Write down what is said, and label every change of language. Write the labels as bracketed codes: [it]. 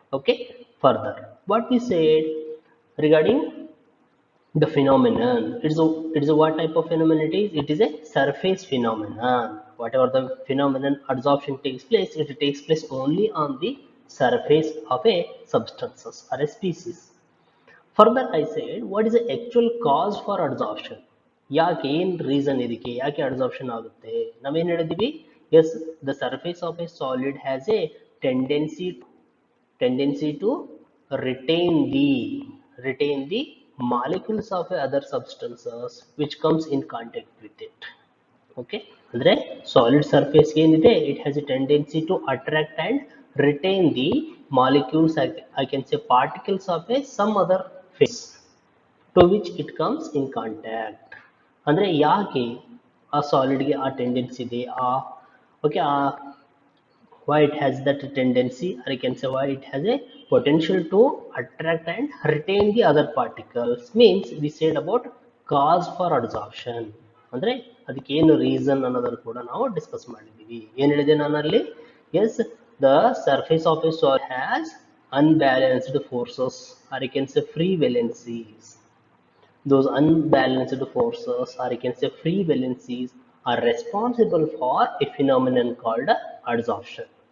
[en] Okay, further what we said regarding the phenomenon, it is a what type of phenomenon it is a surface phenomenon. Whatever the phenomenon adsorption takes place, it takes place only on the surface of a substances or a species. Further, I said, what is the actual cause for adsorption? [kn] ಯಾಕೆ ಏನು reason ಇದಕ್ಕೆ ಯಾಕೆ adsorption ಆಗುತ್ತೆ? ನಾವೇನು ಹೇಳಿದ್ವಿ? [en] Yes, the surface of a solid has a tendency to retain the retain the molecules of other substances which comes in contact with it. Okay, [kn] ಅಂದ್ರೆ solid surface ಏನಿದೆ, [en] It has a tendency to attract and retain the molecules, I can say particles of a some other phase to which it comes in contact. [kn] ಅಂದ್ರೆ ಯಾಕೆ ಆ ಸಾಲಿಡ್ಗೆ ಆ tendency ಇದೆ, [en] ಆ ಓಕೆ, ಆ why it has that tendency, or I can say why it has a potential to attract and retain the other particles, means we said about cause for adsorption. [kn] ಅಂದ್ರೆ ಅದಕ್ಕೆ ಏನು ರೀಸನ್ ಅನ್ನೋದನ್ನು ಕೂಡ ನಾವು discuss ಮಾಡಿದ್ದೀವಿ. ಏನು ಹೇಳಿದೆ ನಾನು ಅಲ್ಲಿ? [en] Yes, the surface of a soil has unbalanced forces, or I can say free valencies. Those unbalanced forces, or I can say free valencies, are responsible for a phenomenon called adsorption.